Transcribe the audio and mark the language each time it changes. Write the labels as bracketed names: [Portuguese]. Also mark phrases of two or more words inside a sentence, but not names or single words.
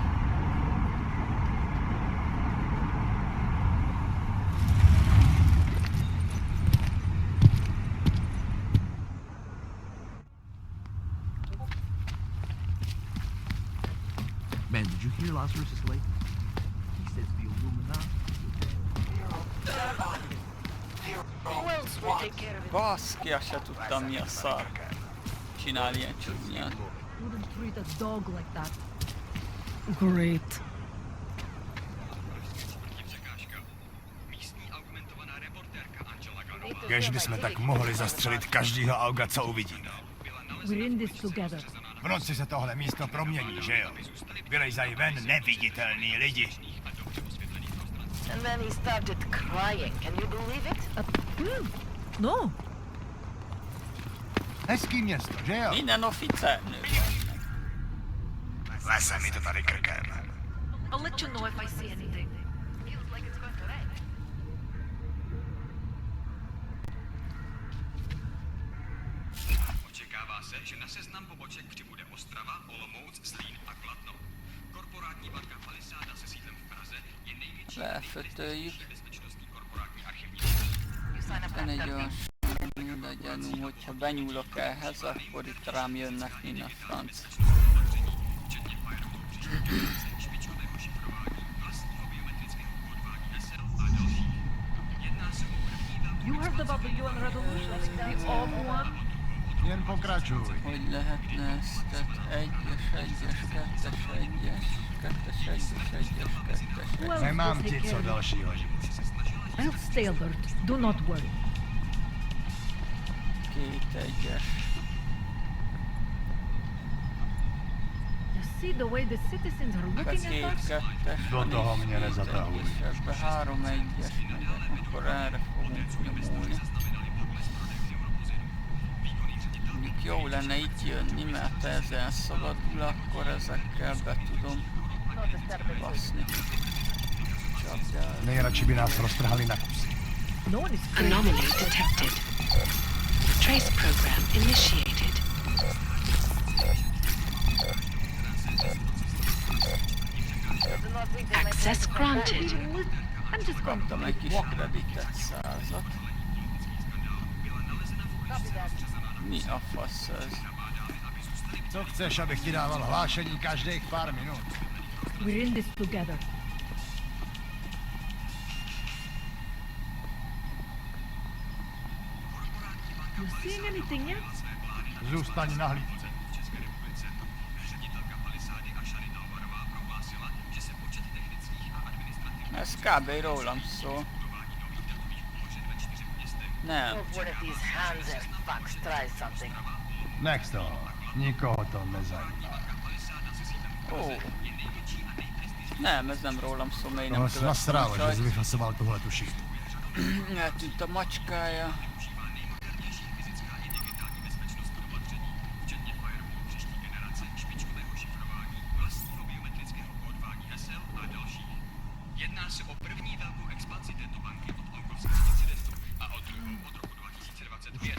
[English] Man, did you hear Lazarus is late? He says the Illuminati. [Hungarian] Baszki, azt se tudtam mi a szar. Csinál ilyen csúnyán. [English] Wouldn't treat a dog like that. Great. [Czech] Kež bychom tak mohli zastřelit každýho auga, co uvidíme. [English] We're in this together. [Czech] V noci se tohle místo promění, že jo? Vylejzají ven neviditelní lidi. [English] And then he started crying. Can you believe it? No. [Czech] Hezký město, že jo? [Hungarian] Minden oficernő. [Czech] Leze mi to tady krkem. [English] I'll let you know if I see anything. [Czech] Očekává se, že na seznam poboček přibude Ostrava, Olomouc, Zlín a Kladno. Korporátní banka Palisáda se sídlem v Praze je největší bezpečnostní korporátní archivní. [Hungarian] Van egy olyan minden gyanú, hogyha benyúlok ehhez, akkor itt rám jönnek minden franc. [English] You heard about the UN revolution? The old one? [Czech] Jen pokračuj. [Hungarian] Hogy lehetne ezt? Tehát 1-es, 1-es, 2-es, 1-es, 2-es, 1-es, 1-es, 2-es. [Czech] Nemám ti co dalšího říct. [English] I'll stay alert. Do not worry. [Hungarian] 2 1-es. [English] You see the way the citizens are looking at us? [Hungarian] 2 2-es. [Czech] Do toho mě nezatahuj. [Hungarian] Ebbe 3 1-es megyek, akkor erre fogunk nyomulni. Mondjuk jó lenne itt jönni, mert ha ez elszabadul, akkor ezekkel be tudom baszni. [Czech] Nejradši by nás roztrhali na kusy. [English] No one is Anomaly detected. trace program initiated. Access granted. [Hungarian] Kaptam egy kis kreditet, 100-at. Mi a fasz ez? [Czech] Co chceš, abych ti dával hlášení každých pár minut? [English] We're in this together. You seeing anything yet? [Czech] Zůstaň na hlídce. [Hungarian] Ez kb. Rólam szól. Nem. [Czech] Nech toho. Nikoho to nezajímá. Ó. [Hungarian] Nem, ez nem rólam szól, még nem követtem. [Czech] Nasrálo, že jsi vyfasoval tuhle tu šichtu. [Hungarian] Eltűnt a macskája. [Czech] Jedná se o první velkou expanzi této banky od augovského incidentu a od druhou od roku 2025.